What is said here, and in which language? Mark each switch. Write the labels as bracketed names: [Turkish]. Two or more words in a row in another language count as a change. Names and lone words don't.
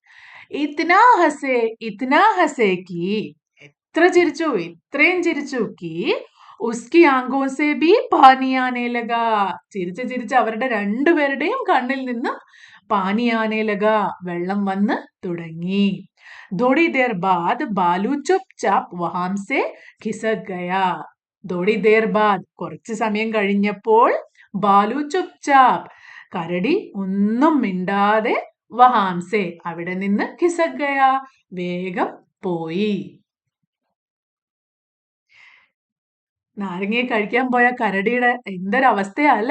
[Hindi] इतना हँसे कि [Malayalam] എത്ര ചിരിച്ചു, ഇത്രയും ചിരിച്ചു, [Hindi] कि उसकी आँखों से भी पानी आने लगा [Malayalam] ചിരിച്ച് ചിരിച്ച് അവരുടെ രണ്ടുപേരുടെയും കണ്ണിൽ നിന്ന് [Hindi] पानी आने लगा [Malayalam] വെള്ളം വന്ന് തുടങ്ങി. [Hindi] थोड़ी देर बाद बालू चुपचाप वहां से खिसक गया. थोड़ी देर बाद [Malayalam] കുറച്ച് സമയം കഴിഞ്ഞപ്പോൾ, ബാലു ചുപ്ചാപ്പ് കരടി ഒന്നും മിണ്ടാതെ, വഹാംസെ അവിടെ നിന്ന്, [Hindi] खिसक गया [Malayalam] വേഗം പോയി. നാരങ്ങയെ കഴിക്കാൻ പോയ കരടിയുടെ എന്തൊരവസ്ഥയാ അല്ലേ?